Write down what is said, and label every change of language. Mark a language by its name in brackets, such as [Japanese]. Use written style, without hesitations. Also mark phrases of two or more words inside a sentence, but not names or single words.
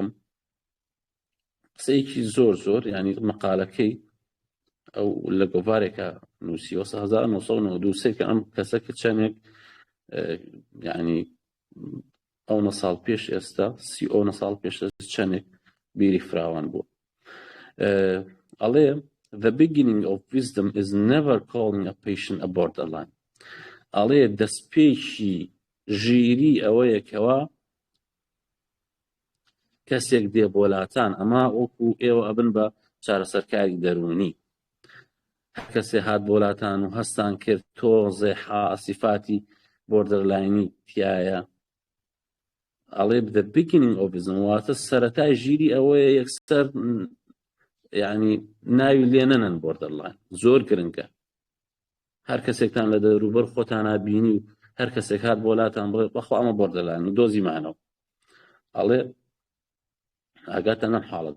[Central Kurdish] قسەیەکی زۆر یعنی مەقالەکەی ئەو لە گۆڤارێکە نووسیوە 1992 کە ئەم کەسە کە چەندێک یعنی ئەو ساڵ پێش ئێستا 30 ساڵ پێش چەندێک بیری فراوان بوو. [English] ئەڵێ the beginning of wisdom is never calling a patient a borderline. [Central Kurdish] ئەڵێ دەستپێکی ژیری ئەوەیە کەوا کەسێک دێ بۆلاتان ئەما وەکو ئێوە ئەبن بە چارەسەرکاری دەرونی. کەسێ هات بۆلاتان و هەستان کرد تۆزێ حاسیفاتی بۆردەرلاینی تایە. ئەڵێ [English] the beginning of wisdom [Central Kurdish] واتە سەرەتای ژیری ئەوەیە یەکسەر یعنی ناوی لێ نەنەن بۆردەرلاین. زۆر گرنگە هەر کەسێکتان لە دەوروبەر خۆتان نابینی و هەر کەسێک هات بۆلاتان بڵێ بەخوا ئەمە بۆردەرلاین و دۆزی مانەوە. ئەڵێ ئاگاتە نەم حاڵەتە.